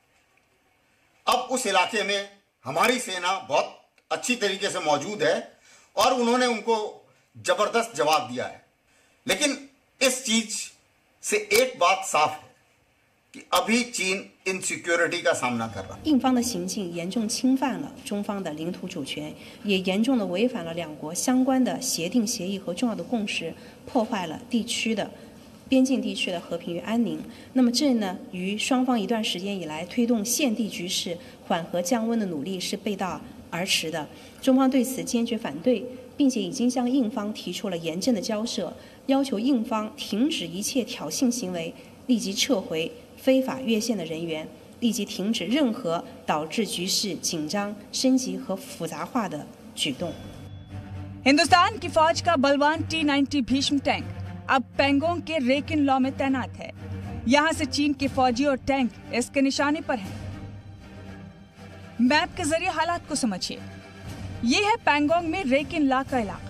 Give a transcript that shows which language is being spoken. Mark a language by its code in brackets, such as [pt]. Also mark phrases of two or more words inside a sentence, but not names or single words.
[hi] अब उस इलाके में हमारी सेना बहुत अच्छी तरीके से मौजूद है और उन्होंने उनको जबरदस्त जवाब दिया है। लेकिन इस चीज से एक बात साफ है कि अभी चीन इनसिक्योरिटी का सामना कर रहा है। [zh] 印方的行径严重侵犯了中方的领土主权，也严重的违反了两国相关的协定协议和重要的共识，破坏了地区的边境地区的和平与安宁。那么这呢，与双方一段时间以来推动现地局势缓和降温的努力是背道而驰的。中方对此坚决反对，并且已经向印方提出了严正的交涉，要求印方停止一切挑衅行为，立即撤回非法越线的人员，立即停止任何导致局势紧张、升级和复杂化的举动。 [hi] हिंदुस्तान की फौज का बलवान T-90 भीष्म टैंक अब पैंगोंग के रेकिन लॉ में तैनात है। यहां से चीन के फौजी और टैंक इसके निशाने पर हैं। मैप के जरिए हालात को समझिए। ये है पैंगोंग में रेकिन लॉ का इलाका।